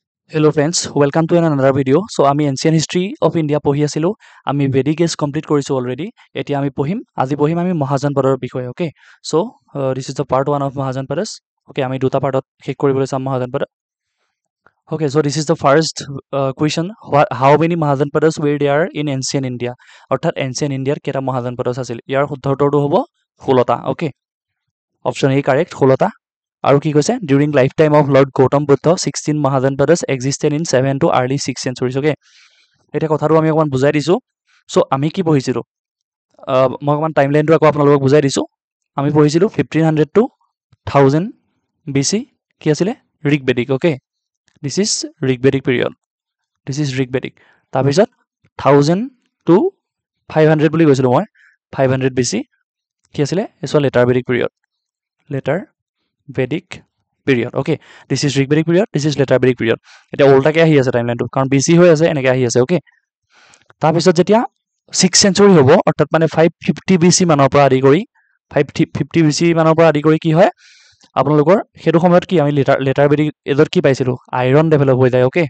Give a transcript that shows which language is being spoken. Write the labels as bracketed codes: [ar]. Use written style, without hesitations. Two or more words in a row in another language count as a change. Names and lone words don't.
[en] Hello friends, welcome to another video. [as] So আমি [en] ancient history of India [as] পঢ়ি আছিলো আমি [en] Vedic age complete [as] কৰিছো already এতিয়া আমি পঢ়িম আজি পঢ়িম আমি মহাজনপদৰ বিষয়ে [en] okay so this is the part 1 of Mahajanpadas okay [as] আমি দুটা পাৰ্টত শেষ কৰিবলৈ চাম মহাজনপদ [en] okay so this is the first question how many Mahajanpadas were there in ancient India অৰ্থাৎ ancient India [as] কেটা মহাজনপদ আছিল ইয়াৰ শুদ্ধ উত্তৰটো হ'ব 16টা [en] okay option A correct [as] 16টা আৰু কি কৈছে [en] during lifetime of Lord Gautam Buddha 16 Mahajanpadas existed in 7 to early 6th centuries okay [as] এটা কথাটো আমি অকমান বুজাই দিছো সো আমি কি পঢ়িছিলো মই অকমান টাইমলাইনটো আকৌ আপোনালোকক বুজাই দিছো আমি পঢ়িছিলো 1500 to 1000 BC কি আছিল ঋগবেদিক [en] okay this is [as] ঋগবেদিক [en] period this is [as] ঋগবেদিক তাৰ পিছত 1000 to 500 বুলি কৈছিলো মই 500 BC কি আছিল এছ লেটাৰ বেদিক [en] period later Vedic period okay this is Rigvedic period this is later Vedic period [as] এটা উল্টাকে আহি আছে টাইমলাইনটো কাৰণ BC হৈ আছে এনেকে আহি আছে okay তাৰ পিছত যেতিয়া 6th century হ'ব অৰ্থাৎ মানে 550 BC মানৰ পৰা আদি কৰি 550 BC মানৰ পৰা আদি কৰি কি হয় আপোনালোকৰ হেতু সময়ত কি আমি [en] later Vedic [as] এজৰ কি পাইছিলো [en] iron develop [as] হৈ যায় okay